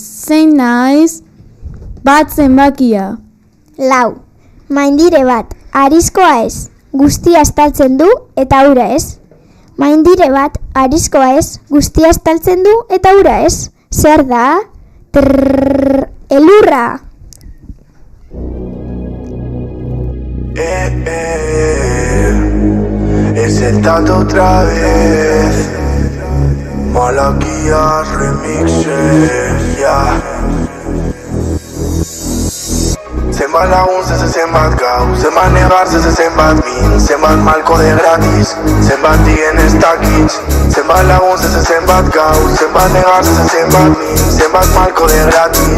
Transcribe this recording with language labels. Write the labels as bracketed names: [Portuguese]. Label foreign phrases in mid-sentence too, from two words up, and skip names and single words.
[Basque] Zein naiz? Bat zenbakia. 4. Maindire bat, arizkoa ez. Guztia estaltzen du eta ura ez. Maindire bat, arizkoa ez. Guztia estaltzen du eta ura ez. Zer da? Elurra! [Spanish] He sentado otra vez. Malaquías remixes, ya. [Basque] Zenbat lagun zenbat gau, zenbat negarze zenbat min, zenbat malko [Spanish] de gratis, [Basque] zenbat dien ez dakitz. Zenbat lagun zenbat gau, zenbat negarze zenbat min, zenbat malko [Spanish] de gratis.